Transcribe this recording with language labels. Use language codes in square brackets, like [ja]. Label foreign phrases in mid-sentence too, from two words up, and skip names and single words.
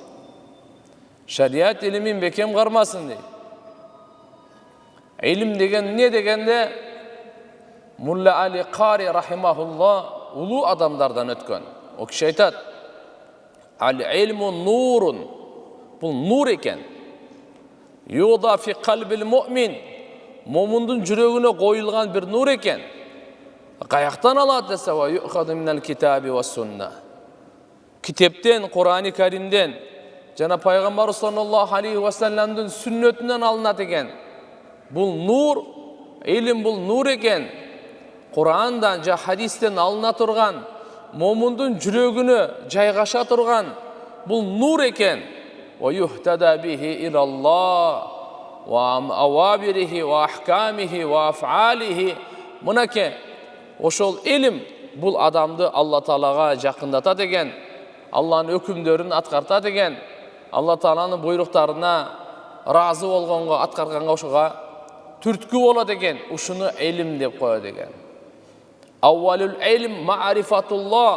[ky] Шарият илимин бекем кармасын дейт. Илим деген не дегенде Мулла Али Кари рахимахулла улуу адамдардан өткөн. О киши айтат: [ar] «العلم نور». [ky] Бул нур экен. [ar] يودع في قلب المؤمن. [ky] Момундун жүрөгүнө коюлган бир нур экен. Каяктан алат десе, [ar] ويؤخذ من الكتاب والسنة. [ky] Китептен, Кур'ани Каримден, жана пайгамбар [ar] صلى الله عليه [ky] ва салламдын сүннөтүнөн алынат экен. Бул нур, илим бул нур экен. Курандан жа хадистен алына турган, момундун жүрөгүнө жайгаша турган бул нур экен. [ar] ويهتدى به إلى الله وأوامره وأحكامه وأفعاله. [ky] Мынаке ошол илим бул адамды Алла Таалага жакындатат экен. Алланын өкүмдөрүн аткартат экен. Алла Тааланын буйруктарына разы болгонго, аткарганга ошого түрткү болот экен. Ушуну илим деп коет экен. [ar] أول العلم معرفة الله.